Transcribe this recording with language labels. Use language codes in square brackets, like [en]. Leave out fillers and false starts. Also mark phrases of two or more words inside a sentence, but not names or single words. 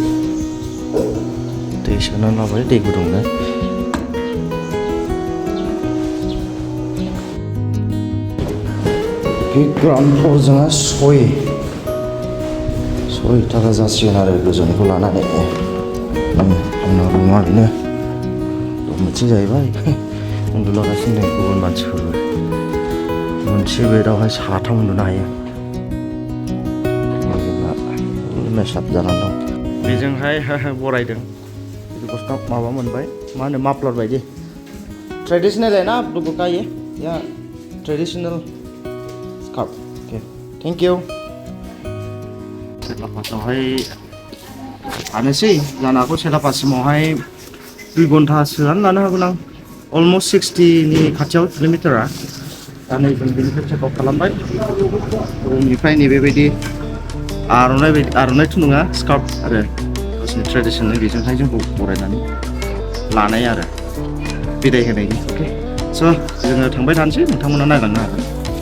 [brx] दै सोनानै लाबाय दै गुदुंनो बे ग्राउन्ड फ्ल'र जोंहा 6 थाखा जासिगोन आरो गोजौनिखौ लानानै आंना रुमा बेनो मोनसे जाहैबाय उन्दुलागासिनो दं गुबुन मानसिफोरबो मोनसे बेदावहाय साथाम उन्दुनो हायो मेसाप जानानै दं बेजोंहाय बरायदों गस्ला माबा मोनबाय मा होनो माफ्लार बायदि [hi] ट्रेडिशनल है ना आप लोगों का ये या [en] traditional scarf okay thank you [brx] सेलापासावहाय थानोसै जानो हागौ सेलापासिमावहाय 2 घन्टासोआनो लानो हागोन आं अलमस्ट 60 नि खाथियाव किल'मिटारा दा नै जों बेनिफ्राय चेकआउट खालामबाय रुमनिफ्राय नैबेबायदि आर'नाइथ' नङा स्कार्फ आरो गावसिनि ट्रेडिसनेल बेजोंहाय जोंखौ बरायनानै लानाय आरो बिदाय होनायनि अके स' जोङो थांबाय थानोसै नोंथांमोना नायलांनो हागोन